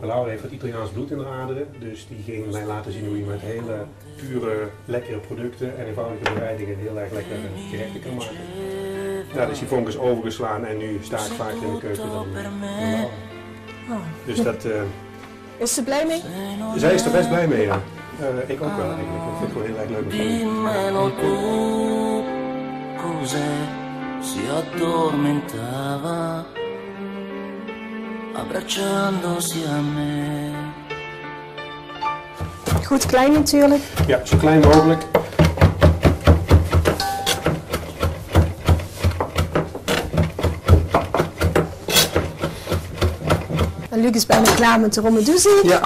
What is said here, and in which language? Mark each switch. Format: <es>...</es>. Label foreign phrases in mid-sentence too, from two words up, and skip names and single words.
<nl>Laura heeft wat Italiaans bloed in haar aderen, dus die ging mij laten zien hoe je met hele pure, lekkere producten en eenvoudige bereidingen heel erg lekkere gerechten kan maken. Ja, dus die vonk is overgeslaan en nu sta ik vaak in de keuken dan Laura. Dus dat... Is ze blij mee? Zij is er best blij mee, ja. Ik ook wel eigenlijk. Ik vind het wel heel erg leuk om te</nl> <it>Dimmelo tu, cos'è si addormentava, abbracciandosi a me.</it> <nl>Goed klein natuurlijk. Ja, zo klein mogelijk. En Luc is bijna klaar met de rommedoezie. Ja.</nl>